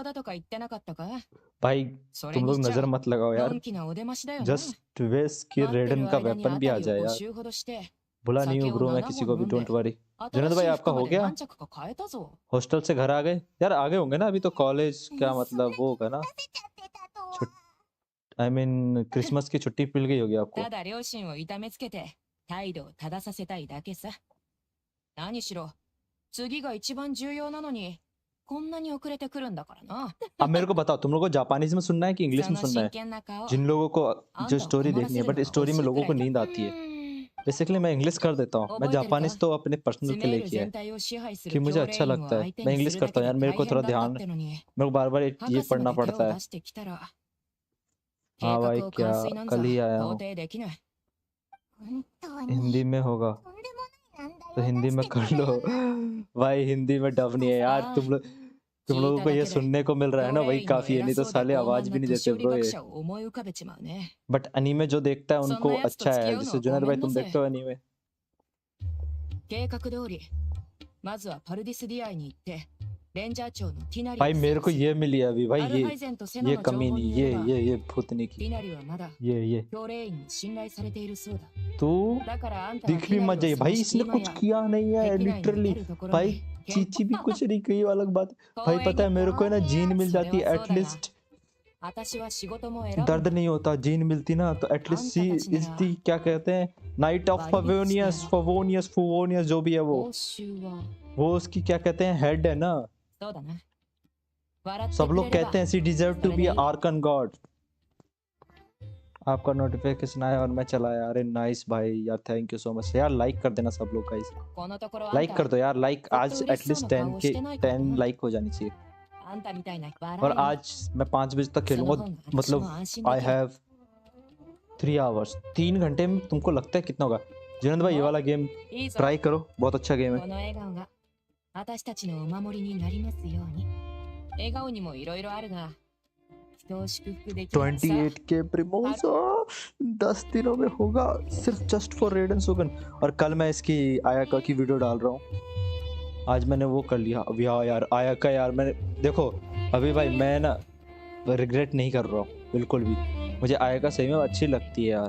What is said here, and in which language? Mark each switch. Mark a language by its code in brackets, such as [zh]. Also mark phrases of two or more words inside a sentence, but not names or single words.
[hi] भाई तुम लोग नजर मत लगाओ यार, जस्ट वेस्ट कि रेडन का वेपन भी आ जाए यार। भूला नहीं हूँ ब्रो मैं किसी को भी, [en] don't worry. [hi] जुनैद भाई आपका हो गया? हॉस्टल से घर आ गए यार? आ गए होंगे ना, अभी तो कॉलेज क्या मतलब वो होगा ना, [en] I mean [hi] क्रिसमस की छुट्टी मिल गई होगी आपको। [ja] ただ両親を痛めつけて態度を正させたいだけさ。何しろ次が一番重要なのにこんなに遅れてくるんだからな。 [hi] अब मेरे को बताओ, तुम लोगों को जापानीज में सुनना है कि इंग्लिश [ja] そ [hi] में [ja] の [hi] सुनना [ja] 真 [hi] है? [ja] 剣な顔 [hi] जिन लोगों को [ja] あん [hi] जो [ja] たを [hi] स्टोरी [ja] 困ら [hi] देखनी [ja] せ [hi] है [ja] る [hi] बट [ja] のが [hi] स्टोरी [ja] 惜 [hi] में [ja] しいく [hi] लोगों [ja] ら [hi] को [ja] いだ。 [hi] नींद आती है। बेसिकली मैं इंग्लिश कर देता हूँ, मैं [ja] 覚えてるか [hi] जापानीज तो अपने पर्सनल [ja] ス [hi] के [ja] メー [hi] लिए [ja] ル [hi] किया [ja] 全 [hi] है [ja] 体を支配す [hi] कि [ja] る [hi] मुझे [ja] 教 [hi] अच्छा [ja] 令員を [hi] लगता है। [ja] 相手 [hi] मैं [ja] にす [hi] इंग्लिश [ja] るだ [hi] करता [ja] け [hi] हूँ [ja] で [hi] यार, मेरे को [ja] 大 [hi] थोड़ा [ja] 変だったっ [hi] ध्यान [ja] てのに [hi] मेरे को बार बार ये [ja] 博士ま [hi] पढ़ना [ja] で手を [hi] पड़ता [ja] 出 [hi] है। [ja] してきたら [hi] हाँ [ja] 計 [hi] भाई [ja] 画を [hi] क्या [ja] 完遂なんざ [hi] कल ही आया [ja] 到 [hi] हूँ, [ja] 底できない。本当に [hi] हिंदी में होगा [ja] とんでもない難 [hi] तो [ja] 題を [hi] हिंदी [ja] 出し [hi] में [ja] て [hi] कर [ja] くる [hi] लो। [ja] よな。 [hi] भाई हिंदी में डब नहीं है यार, [ja] ああ [hi] तुम [ja] 聞い [hi] लोगों [ja] た [hi] को [ja] だ [hi] ये [ja] けで [hi] सुनने को मिल रहा है [ja] 教 [hi] ना, [ja] 令 [hi] वही [ja] 員の [hi] काफी है, [ja] 偉 [hi] नहीं तो [ja] そうで [hi] साले [ja] 傲 [hi] आवाज [ja] 慢 [hi] भी [ja] な [hi] नहीं [ja] 年 [hi] देते [ja] 寄り [hi] ब्रो [ja] 学 [hi] ये। [ja] 者を思い浮かべちまうね。 [en] but anime [hi] जो देखता है [ja] そん [hi] उनको [ja] なやつと [hi] अच्छा [ja] 付き [hi] है, [ja] 合うの [hi] जैसे [ja] はご [hi] जुनैद [ja] め [hi] भाई [ja] んな [hi] तुम [ja] ぜ。 [hi] देखते हो एनीमे? [ja] 計画通りまずはパルディスディアイに行ってレンジャー長のティナリ [hi] भाई [ja] を [hi] मेरे [ja] 探 [hi] को [ja] す。 [hi] ये मिली है अभी [ja] ア [hi] भाई, [ja] ルハイゼンとセナ [hi] ये [ja] の情報 [hi] कमीनी, [ja] によれば [hi] ये भूतनी [ja] テ [hi] की [ja] ィナリはまだ [hi] ये [ja] 教令員に信頼されているそうだ。 [hi] तो [ja] だからあんたは [hi] दिख [ja] ティ [hi] भी [ja] ナ [hi] मत [ja] リを [hi] जाइए [ja] 探 [hi] भाई, [ja] して [hi] इसने [ja] 今 [hi] कुछ [ja] や [hi] किया नहीं है [ja] 敵内に至 [hi] लिटरली। [ja] るところ [hi] भाई [ja] に [hi] चीची भी कुछ नहीं कही, अलग बात है। [ja] 公 [hi] भाई [ja] 園 [hi] पता है [ja] に [hi] मेरे को है ना, जीन मिल [ja] それ [hi] जाती [ja] は [hi] है [ja] そうだが [hi] एटलीस्ट, [ja] 私は仕事も選ぶん [hi] दर्द [ja] だ。 [hi] नहीं होता, जीन मिलती ना तो [en] at least she is the [hi] क्या कहते हैं, नाइट ऑफ फवोनियस फवोनियस फुवोनियस जो भी है [ja] 報酬は [hi] वो उसकी क्या कहते हैं, हेड है ना। [ja] そうだな。笑って [hi] सब [ja] くれ [hi] लोग [ja] れば [hi] कहते हैं [en] she deserve to [ja] それ [en] बी [ja] でいい。 [en] Archon god. [hi] आपका नोटिफिकेशन आया और मैं चला यार, अरे नाइस भाई यार, [en] thank you so much [hi] यार, लाइक कर देना सब लोग गाइस, [ja] このところあん [hi] लाइक [ja] た [hi] कर दो यार, लाइक [ja] ずっと [hi] आज [ja] 嬉しそう [hi] एटलीस्ट [ja] な [hi] 10 [ja] 顔を [hi] के [ja] してないから [hi] 10 [ja] な。 [hi] लाइक हो जानी चाहिए। [ja] あんたみたいな [hi] और [ja] 笑いに [hi] आज मैं 5 बजे तक [ja] その [hi] खेलूंगा, [ja] 方が私も [hi] मतलब [ja] 安心で [en] आई [ja] きる。 [en] have 3 hours, [hi] 3 घंटे में तुमको लगता है कितना होगा? जिनेंद्र भाई ये वाला गेम [ja] いいぞ。 [hi] ट्राई करो, बहुत अच्छा गेम [ja] こ [hi] है। [ja] の笑顔が私たちのお守りになりますように。笑顔にもいろいろあるが人を祝福できるさ。 [hi] 28 के प्रिमोस 10 दिनों में होगा, सिर्फ [en] just for [hi] रेडन सोगन। और कल मैं इसकी आयाका की वीडियो डाल रहा हूँ, आज मैंने वो कर लिया। अब यार आयाका यार, मैंने देखो अभी भाई मैं ना रिग्रेट नहीं कर रहा हूँ बिल्कुल भी, मुझे आयाका सही में अच्छी लगती है यार।